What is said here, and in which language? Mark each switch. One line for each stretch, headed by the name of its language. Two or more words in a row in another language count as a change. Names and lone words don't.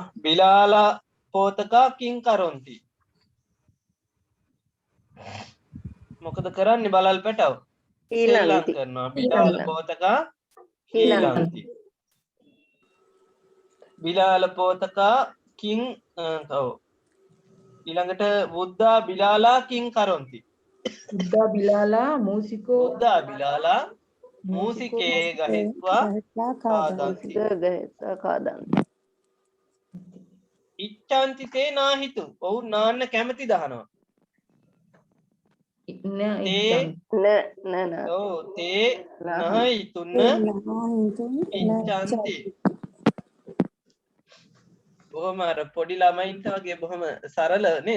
Pali: බිලාලා පෝතකා කිං කරොන්ති
Sinhala: මොකද කරන්නේ බලල් පැටව? සෙල්ලම් කරනවා.
Pali: බිලාල පෝතකා ඊලන්ති. බිලාල පෝතකා කිං
Sinhala: ඔව් ඊළඟට
Pali: බුද්ධා බිලාලා කිං කරොන්ති. බුද්ධා බිලාලා මූසිකෝ බුද්ධා බිලාලා මූසිකේ ගහිත්වා කාදන්ති. ඉච්ඡාන්ති තේ නාහිතු.
Sinhala: ඔවුන් නාන්න කැමති දහනවා. තේ ඔව්
Pali: තේ නාහිතුන්න ඉච්ඡාන්ති.
Sinhala: බොහොම අර පොඩි ළමයින්ට වගේ බොහොම සරල නේද?